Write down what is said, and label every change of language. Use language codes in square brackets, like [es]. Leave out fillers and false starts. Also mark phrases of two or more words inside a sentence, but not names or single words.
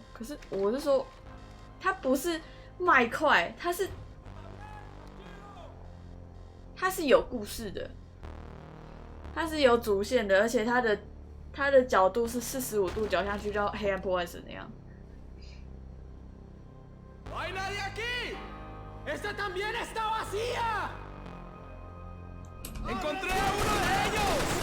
[zh] 可是我是说，它不是麦块，它是有故事的，它是有主线的，而且它的角度是45度角下去，叫黑暗破坏神那样。 [es] No hay nadie aquí. Esta también está vacía. ¡Encontré a uno de ellos!